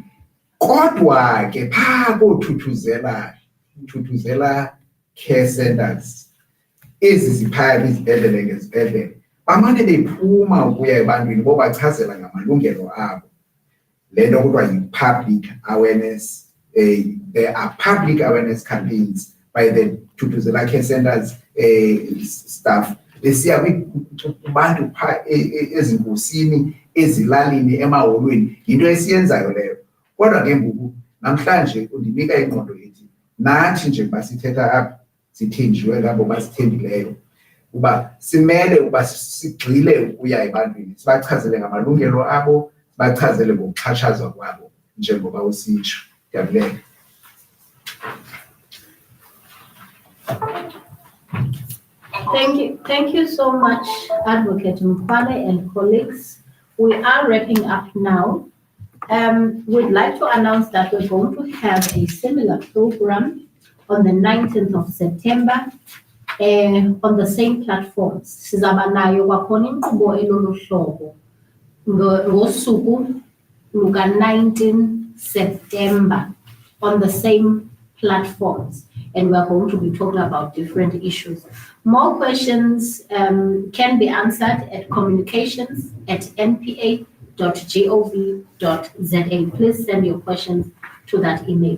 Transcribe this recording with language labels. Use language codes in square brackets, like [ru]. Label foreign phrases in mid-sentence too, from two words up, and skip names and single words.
[xh] Kodwa ke phaa koothuthuzela care centers ezi ziphaya kwizibhedlele ngezibhedlele bamane bephuma ukuya ebantwini bobachazela ngamalungelo abo. Le nto kuthiwa yi- [en] public awareness. There are public awareness campaigns by the Thuthuzela care centers staff [xh] besiya kubantu phaa ezinkosini, ezilalini, emaholweni. Yinto esiyenzayo leyo. Kodwa ke ngoku namhlanje undinika ingqondo ethi nathi njengoba sithetha apha sithenjiwe ngabo basithembileyo, uba simele uba sigxile ukuya ebantwini sibachazele ngamalungelo abo bachazele ngokuxhatshazwa kwabo njengoba usitsho. Ndiyabulela. [en] Thank you so much, Advocate Mkwale and colleagues. We are wrapping up now. We'd like to announce that we're going to have a similar program on the 19th of September on the same platforms. [xh] Sizaba nayo kwakhona inkqubo elolu hlobo ngosuku luka [en] 19 September on the same platforms, and we're going to be talking about different issues. More questions can be answered at communications@npa.gov.za. Please send your questions to that email.